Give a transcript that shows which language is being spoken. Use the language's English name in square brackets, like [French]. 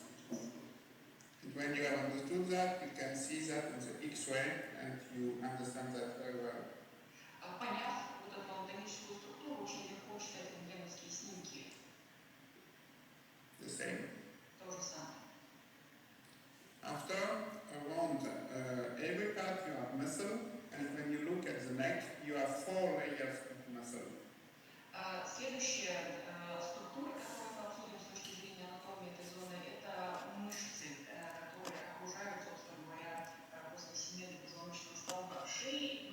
[English] And when you have understood that, you can see that in the X-ray, and you understand that very well. [Russian] Поняв вот эту анатомическую структуру, очень легко читать рентгеновские снимки. [English] The same. [Russian] То же самое. [English] After, around every part you have muscle, and when you look at the neck, you have 4 layers of muscle. [Russian] Следующая структура, которую мы обсудим с точки зрения анатомии этой зоны, это мышцы, которые окружают, собственно говоря, после семейного позвоночного столба шеи.